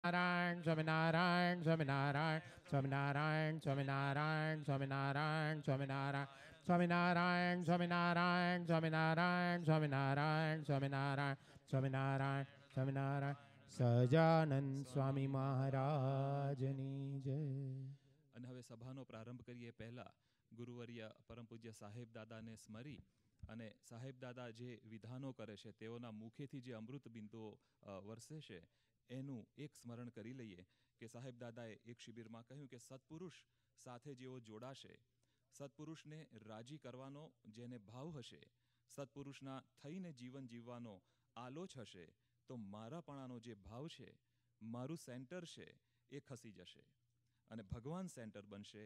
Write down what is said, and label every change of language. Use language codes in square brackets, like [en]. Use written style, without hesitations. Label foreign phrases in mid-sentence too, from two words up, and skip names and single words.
[gu] Naran, Swaminaran, Swaminaran, Swaminaran, Swaminaran, Swaminaran, Swaminaran, Swaminaran, Swaminaran, Swaminaran, Swaminaran, Swaminaran, Swaminaran, Swaminaran, સહજાનંદ સ્વામી મહારાજની જય. અને હવે સભાનો પ્રારંભ કરીએ પહેલા ગુરુવર્ય પરમ પૂજ્ય સાહેબ દાદાને સ્મરી અને સાહેબ દાદા જે વિધાનો કરે છે તેઓના મુખેથી જે અમૃત બિંદુઓ વરસે છે એનું એક સ્મરણ કરી લઈએ કે સાહેબ દાદાએ એક શિબિરમાં કહ્યું કે સત્પુરુષ સાથે જેઓ જોડાશે, સત્પુરુષને રાજી કરવાનો જેને ભાવ હશે, સત્પુરુષના થઈને જીવન જીવવાનો આલોચ હશે, તો મારાપણાનો જે ભાવ છે, મારું સેન્ટર છે, એ ખસી જશે અને ભગવાન સેન્ટર બનશે.